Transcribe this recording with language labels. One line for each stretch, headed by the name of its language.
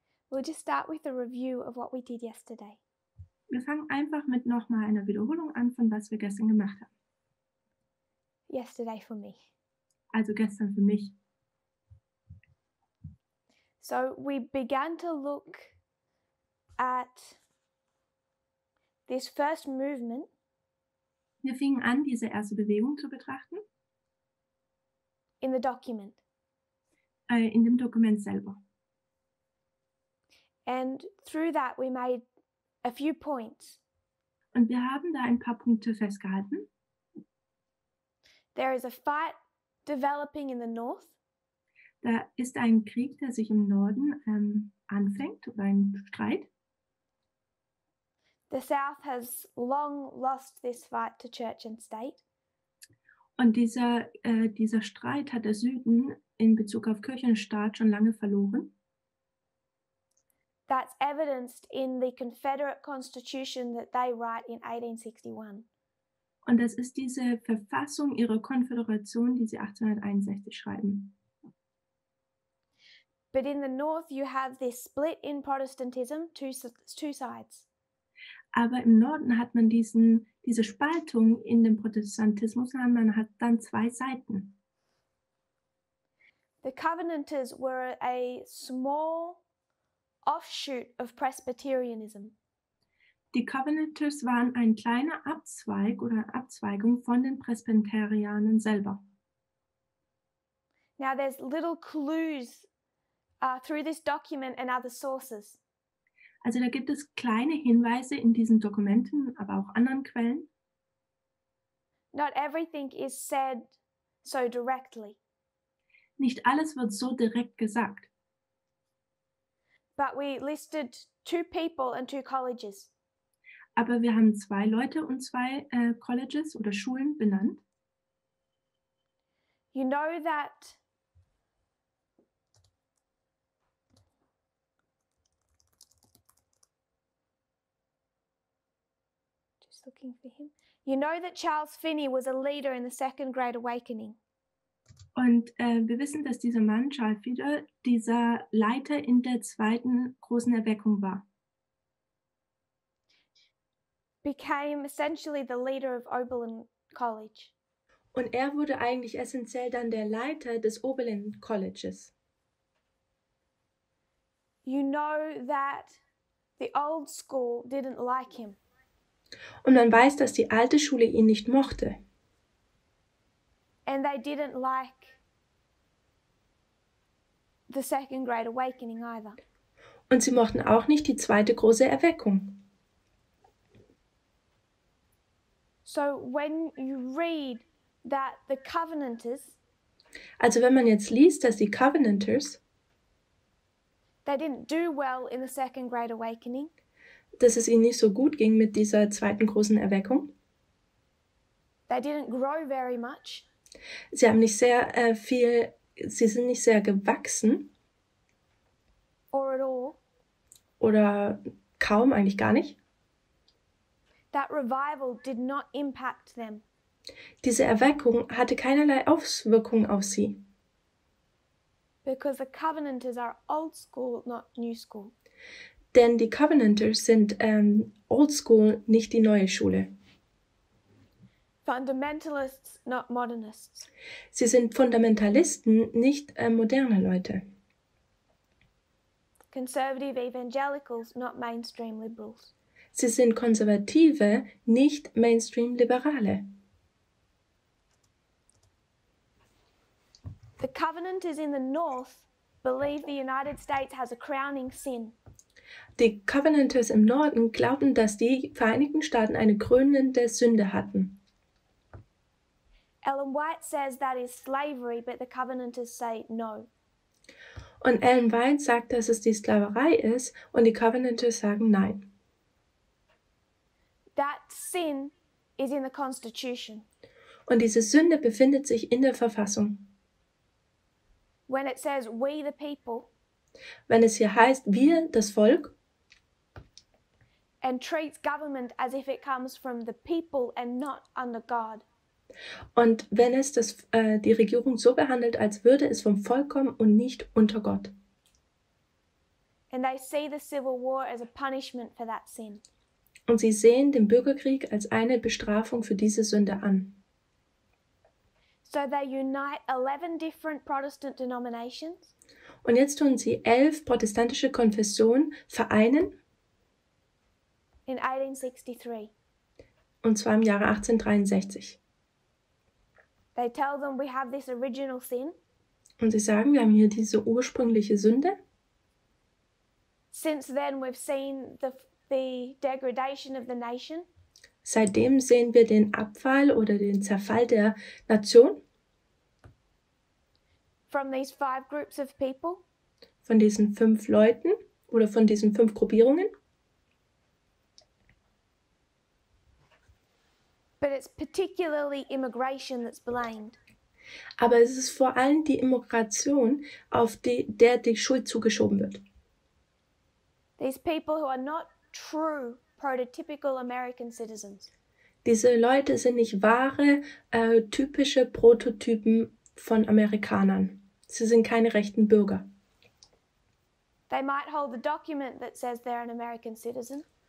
English: We'll just start with a review of what we did yesterday.
German: Wir fangen einfach mit nochmal einer Wiederholung an, von was wir gestern gemacht haben.
English: Yesterday for me.
German: Also gestern für mich.
English: So we began to look at this first movement
German: Wir fingen an, diese erste Bewegung zu betrachten,
English: in the document.
German: in dem Dokument selber.
English: And through that we made a few points.
German: Und wir haben da ein paar Punkte festgehalten.
English: There is a fight developing in the north.
German: Da ist ein Krieg, der sich im Norden anfängt, oder ein Streit.
English: The south has long lost this fight to church and state.
German: Und dieser Streit hat der Süden in Bezug auf Kirche und Staat schon lange verloren.
English: That's evidenced in the Confederate Constitution that they write in 1861.
German: Und das ist diese Verfassung ihrer Konföderation, die sie 1861 schreiben.
English: But in the north you have this split in Protestantism, two sides.
German: Aber im Norden hat man diese Spaltung in dem Protestantismus, man hat dann zwei Seiten.
English: The Covenanters were a small offshoot of Presbyterianism.
German: Die Covenanters waren ein kleiner Abzweig oder Abzweigung von den Presbyterianern selber.
English: Now there's little clues through this document and other sources.
German: Also da gibt es kleine Hinweise in diesen Dokumenten, aber auch anderen Quellen.
English: Not everything is said so directly.
German: Nicht alles wird so direkt gesagt.
English: But we listed 2 people and 2 colleges.
German: Aber wir haben 2 Leute und 2 Colleges oder Schulen benannt.
English: You know that just looking for him. You know that Charles Finney was a leader in the Second Great Awakening.
German: Und wir wissen, dass dieser Mann, Charles Finney, dieser Leiter in der zweiten großen Erweckung war.
English: Became essentially the leader of Oberlin College.
German: Und er wurde eigentlich essentiell dann der Leiter des Oberlin Colleges.
English: You know that the old school didn't like him.
German: Und man weiß, dass die alte Schule ihn nicht mochte.
English: And they didn't like the Second Great Awakening either.
German: Und sie mochten auch nicht die zweite große Erweckung.
English: So when you read that the Covenanters,
German: Also wenn man jetzt liest, dass die Covenanters,
English: they didn't do well in the Second Great Awakening.
German: dass es ihnen nicht so gut ging mit dieser zweiten großen Erweckung.
English: They didn't grow very much.
German: Sie haben nicht sehr sie sind nicht sehr gewachsen.
English: Or at all.
German: Oder kaum, eigentlich gar nicht.
English: That revival did not impact them.
German: Diese Erweckung hatte keinerlei Auswirkungen auf sie.
English: Because the Covenanters are old school, not new school.
German: Denn die Covenanters sind Old School, nicht die neue Schule.
English: Fundamentalists, not modernists.
German: Sie sind Fundamentalisten, nicht moderne Leute.
English: Conservative evangelicals, not mainstream liberals.
German: Sie sind Konservative, nicht Mainstream-Liberale.
English: The Covenanters in the north believe the United States has a crowning sin.
German: Die Covenanters im Norden glaubten, dass die Vereinigten Staaten eine krönende Sünde hatten.
English: Ellen White says that is slavery, but the Covenanters say no.
German: Und Ellen White sagt, dass es die Sklaverei ist, und die Covenanters sagen nein.
English: That sin is in the Constitution.
German: Und diese Sünde befindet sich in der Verfassung.
English: When it says we the people,
German: wenn es hier heißt, wir, das Volk,
English: and treats government as if it comes from the people and not under God.
German: Und wenn es die Regierung so behandelt, als würde es vom Volk kommen und nicht unter Gott.
English: And they see the Civil War as a punishment for that sin.
German: Und sie sehen den Bürgerkrieg als eine Bestrafung für diese Sünde an.
English: So they unite 11 different Protestant denominations.
German: Und jetzt tun sie 11 protestantische Konfessionen vereinen.
English: In 1863.
German: Und zwar im Jahre 1863.
English: They tell them we have this original sin.
German: Und sie sagen, wir haben hier diese ursprüngliche Sünde.
English: Since then we've seen the degradation of the nation.
German: Seitdem sehen wir den Abfall oder den Zerfall der Nation.
English: From these 5 groups of people.
German: Von diesen 5 Leuten oder von diesen 5 Gruppierungen.
English: But it's particularly immigration that's blamed.
German: Aber es ist vor allem die Immigration, auf der die Schuld zugeschoben wird.
English: These people who are not true prototypical American citizens.
German: Diese Leute sind nicht wahre, typische Prototypen von Amerikanern. Sie sind keine rechten Bürger.
English: They might hold a document that says they're an American citizen.